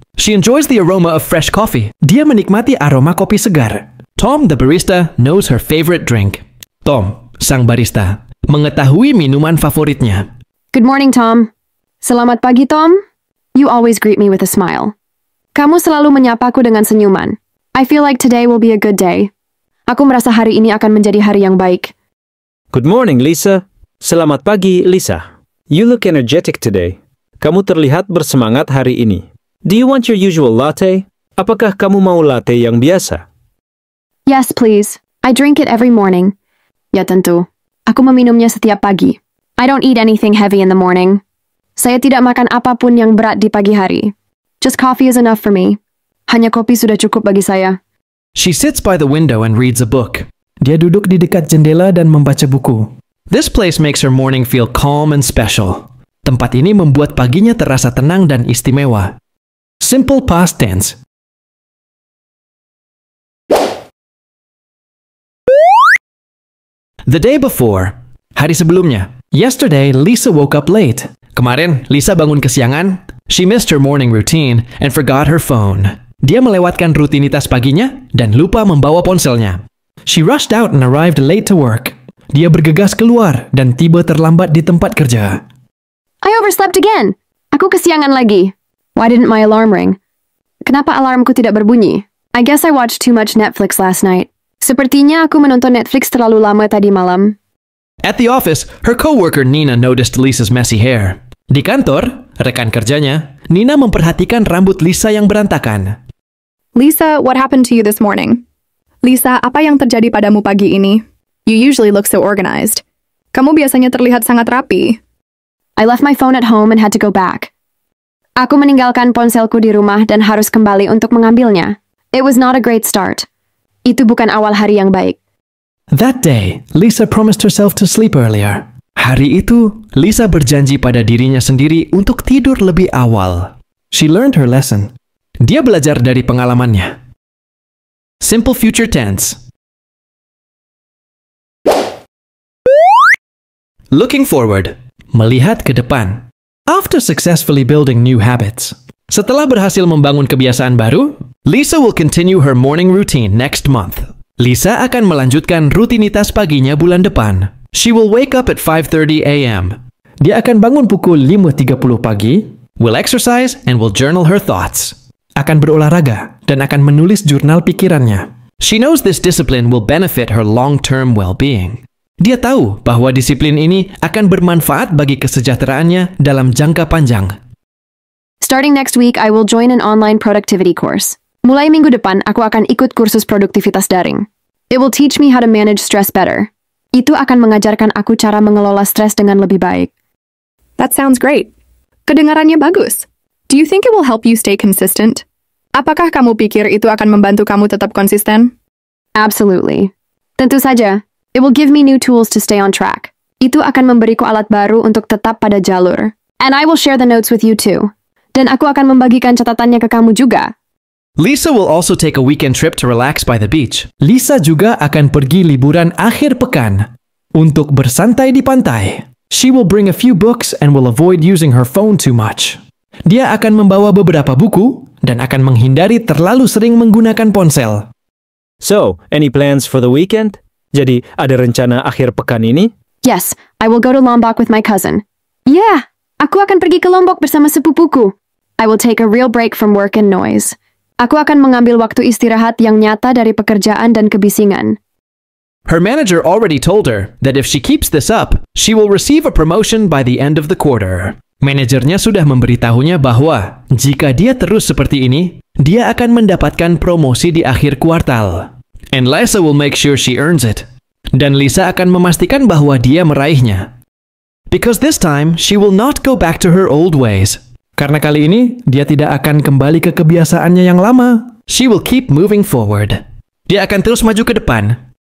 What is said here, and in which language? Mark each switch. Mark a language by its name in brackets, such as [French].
[English] She enjoys the aroma of fresh coffee. [Indonesian] Dia menikmati aroma kopi segar. [English] Tom, the barista, knows her favorite drink. [Indonesian] Tom, sang barista, mengetahui minuman favoritnya. [English] Good morning, Tom. [Indonesian] Selamat pagi, Tom. [English] You always greet me with a smile. [Indonesian] Kamu selalu menyapaku dengan senyuman. [English] I feel like today will be a good day. [Indonesian] Aku merasa hari ini akan menjadi hari yang baik. [English] Good morning, Lisa. [Indonesian] Selamat pagi, Lisa. [English] You look energetic today. [Indonesian] Kamu terlihat bersemangat hari ini. [English] Do you want your usual latte? [Indonesian] Apakah kamu mau latte yang biasa? [English] Yes, please. I drink it every morning. [Indonesian] Ya tentu. Aku meminumnya setiap pagi. [English] I don't eat anything heavy in the morning. [Indonesian] Saya tidak makan apapun yang berat di pagi hari. [English] Just coffee is enough for me. [Indonesian] Hanya kopi sudah cukup bagi saya. [English] She sits by the window and reads a book. [Indonesian] Dia duduk di dekat jendela dan membaca buku. [English] This place makes her morning feel calm and special. [Indonesian] Tempat ini membuat paginya terasa tenang dan istimewa. [English] Simple past tense. The day before. [Indonesian] Hari sebelumnya. [English] Yesterday, Lisa woke up late. [Indonesian] Kemarin, Lisa bangun kesiangan. [English] She missed her morning routine and forgot her phone. [Indonesian] Dia melewatkan rutinitas paginya dan lupa membawa ponselnya. [English] She rushed out and arrived late to work. [Indonesian] Dia bergegas keluar dan tiba terlambat di tempat kerja. [English] I overslept again. [Indonesian] Aku kesiangan lagi. [English] Why didn't my alarm ring? [Indonesian] Kenapa alarmku tidak berbunyi? [English] I guess I watched too much Netflix last night. [Indonesian] Sepertinya aku menonton Netflix terlalu lama tadi malam. [English] At the office, her coworker Nina noticed Lisa's messy hair. [Indonesian] Di kantor, rekan kerjanya, Nina memperhatikan rambut Lisa yang berantakan. [English] Lisa, what happened to you this morning? [Indonesian] Lisa, apa yang terjadi padamu pagi ini? [English] You usually look so organized. [Indonesian] Kamu biasanya terlihat sangat rapi. [English] I left my phone at home and had to go back. [Indonesian] Aku meninggalkan ponselku di rumah dan harus kembali untuk mengambilnya. [English] It was not a great start. [Indonesian] Itu bukan awal hari yang baik. [English] That day, Lisa promised herself to sleep earlier. [Indonesian] Hari itu, Lisa berjanji pada dirinya sendiri untuk tidur lebih awal. [English] She learned her lesson. [Indonesian] Dia belajar dari pengalamannya. [English] Simple future tense. Looking forward. [Indonesian] Melihat ke depan. [English] After successfully building new habits. [Indonesian] Setelah berhasil membangun kebiasaan baru, [English] Lisa will continue her morning routine next month. [Indonesian] Lisa akan melanjutkan rutinitas paginya bulan depan. [English] She will wake up at 5:30 a.m. [Indonesian] Dia akan bangun pukul 5.30 pagi, [English] will exercise and will journal her thoughts. [Indonesian] Akan berolahraga dan akan menulis jurnal pikirannya. [English] She knows this discipline will benefit her long-term well-being. [Indonesian] Dia tahu bahwa disiplin ini akan bermanfaat bagi kesejahteraannya dalam jangka panjang. [English] Starting next week, I will join an online productivity course. [Indonesian] Mulai minggu depan, aku akan ikut kursus produktivitas daring. [English] It will teach me how to manage stress better. [Indonesian] Itu akan mengajarkan aku cara mengelola stres dengan lebih baik. [English] That sounds great. [Indonesian] Kedengarannya bagus. [English] Do you think it will help you stay consistent? [Indonesian] Apakah kamu pikir itu akan membantu kamu tetap konsisten? [English] Absolutely. [Indonesian] Tentu saja. [English] It will give me new tools to stay on track. [Indonesian] Itu akan memberiku alat baru untuk tetap pada jalur. [English] And I will share the notes with you too. [Indonesian] Dan aku akan membagikan catatannya ke kamu juga. [English] Lisa will also take a weekend trip to relax by the beach. [Indonesian] Lisa juga akan pergi liburan akhir pekan untuk bersantai di pantai. [English] She will bring a few books and will avoid using her phone too much. [Indonesian] Dia akan membawa beberapa buku dan akan menghindari terlalu sering menggunakan ponsel. [English] So, any plans for the weekend? [Indonesian] Jadi, ada rencana akhir pekan ini? [English] Yes, I will go to Lombok with my cousin. [Indonesian] Yeah, aku akan pergi ke Lombok bersama sepupuku. [English] I will take a real break from work and noise. [Indonesian] Aku akan mengambil waktu istirahat yang nyata dari pekerjaan dan kebisingan. [English] Her manager already told her that if she keeps this up, she will receive a promotion by the end of the quarter. [Indonesian] Manajernya sudah memberitahunya bahwa jika dia terus seperti ini, dia akan mendapatkan promosi di akhir kuartal. [English] And Lisa will make sure she earns it. [Indonesian] Dan Lisa akan memastikan bahwa dia meraihnya. [English] Because this time, she will not go back to her old ways. [Indonesian] Karena kali ini, dia tidak akan kembali ke kebiasaannya yang lama. [English] She will keep moving forward. [Indonesian] Dia akan terus maju ke depan